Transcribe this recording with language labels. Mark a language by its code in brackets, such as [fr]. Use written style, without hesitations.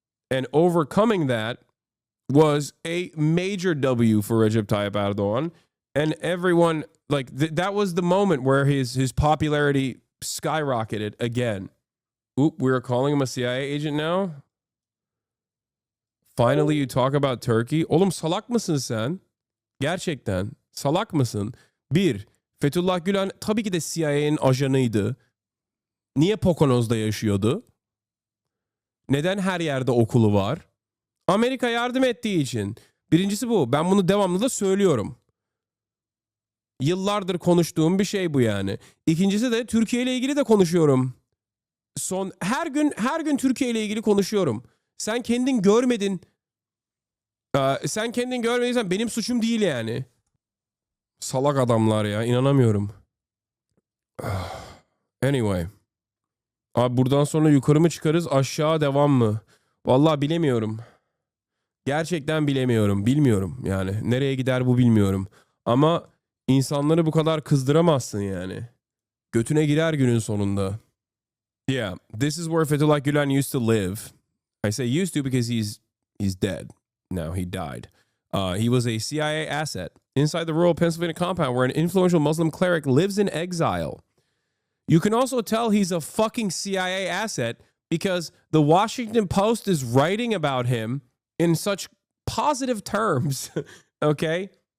[en] And overcoming that was a major W for Recep Tayyip Erdogan. And everyone, like, that was the moment where his popularity skyrocketed again. Oop, we're calling him a CIA agent now? Finally, you talk about Turkey. [tr] Oğlum salak mısın sen? Gerçekten salak mısın? Bir, Fethullah Gülen tabii ki de CIA'nin ajanıydı. Niye Poconos'da yaşıyordu? Neden her yerde okulu var? Amerika yardım ettiği için. Birincisi bu. Ben bunu devamlı da söylüyorum. Yıllardır konuştuğum bir şey bu yani. İkincisi de Türkiye ile ilgili de konuşuyorum. Her gün Türkiye ile ilgili konuşuyorum. Sen kendin görmedin. Sen kendin görmediysen benim suçum değil yani. Salak adamlar ya, inanamıyorum. [en] Anyway. [tr] Abi buradan sonra yukarı mı çıkarız, aşağı devam mı? Vallahi bilemiyorum. Gerçekten bilemiyorum. Bilmiyorum yani. Nereye gider bu bilmiyorum. Ama insanları bu kadar kızdıramazsın yani. Götüne girer günün sonunda. [en] Yeah, this is where Fethullah Gülen used to live. I say used to because he's dead. Now he died. He was a CIA asset inside the rural Pennsylvania compound where an influential Muslim cleric lives in exile. You can also tell he's a fucking CIA asset because the Washington Post is writing about him in such positive terms. Okay?